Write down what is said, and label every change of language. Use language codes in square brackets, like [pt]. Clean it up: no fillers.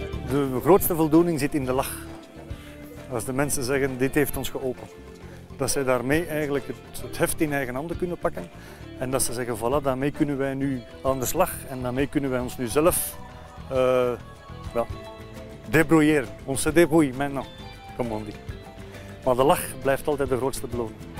[nl] De grootste voldoening zit in de lach. Als de mensen zeggen, dit heeft ons geholpen. Dat zij daarmee eigenlijk het heft in eigen handen kunnen pakken. En dat ze zeggen, voilà, daarmee kunnen wij nu aan de slag. En daarmee kunnen wij ons nu zelf débrouilleren. [fr] On se débrouille maintenant, comme on dit. [nl] Maar de lach blijft altijd de grootste beloning.